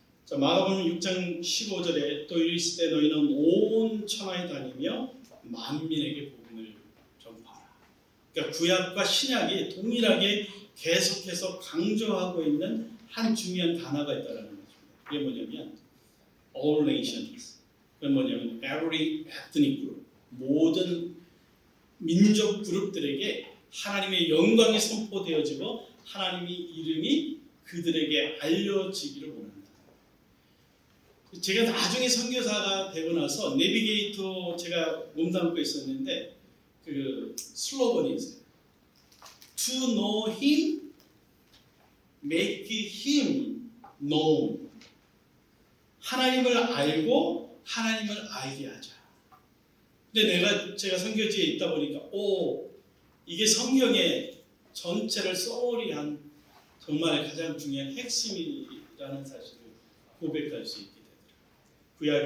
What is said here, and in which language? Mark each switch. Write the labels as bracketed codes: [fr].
[ko] 자, 마가복음 6장 15절에 또 이르실 때 너희는 온 천하에 다니며 만민에게 복음을 전파하라. 그러니까 구약과 신약이 동일하게 계속해서 강조하고 있는 한 중요한 단어가 있다는 것입니다. 그게 뭐냐면 [en] all nations. [ko] 그게 뭐냐면 [en] every ethnic group. [ko] 모든 민족 그룹들에게 하나님의 영광이 선포되어지고 하나님의 이름이 그들에게 알려지기를 원합니다. 제가 나중에 선교사가 되고 나서 내비게이터 제가 몸담고 있었는데 그 슬로건이 있어요. [en] To know Him, make Him known. [ko] 하나님을 알고 하나님을 알게 하자. 근데 제가 선교지에 있다 보니까 이게 성경의 전체를 소홀히 한 정말 가장 중요한 핵심이라는 사실을 고백할 수 있게 되더라고요.